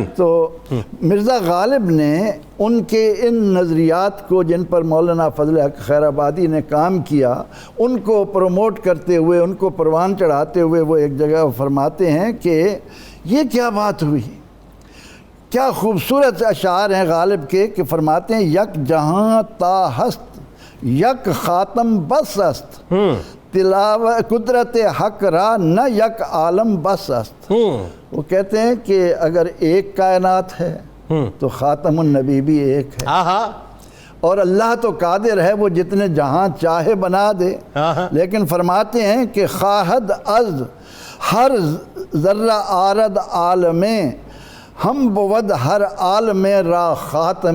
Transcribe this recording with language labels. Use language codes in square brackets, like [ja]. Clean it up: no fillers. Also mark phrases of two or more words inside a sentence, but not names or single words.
[ur] تو مرزا غالب نے ان کے ان نظریات کو جن پر مولانا فضل حق خیر آبادی نے کام کیا ان کو پروموٹ کرتے ہوئے، ان کو پروان چڑھاتے ہوئے وہ ایک جگہ فرماتے ہیں کہ یہ کیا بات ہوئی. کیا خوبصورت اشعار ہیں غالب کے کہ فرماتے ہیں [fa] یک جہاں تا ہست یک خاتم بس است تلاوت قدرت حق را نہ یک عالم بس است. [ur] وہ کہتے ہیں کہ اگر ایک کائنات ہے تو خاتم النبی بھی ایک ہے، اور اللہ تو قادر ہے وہ جتنے جہاں چاہے بنا دے. لیکن فرماتے ہیں کہ [fa] خواہد از ہر ذرہ آرد عالم ہم بود ہر عالم را خاتم.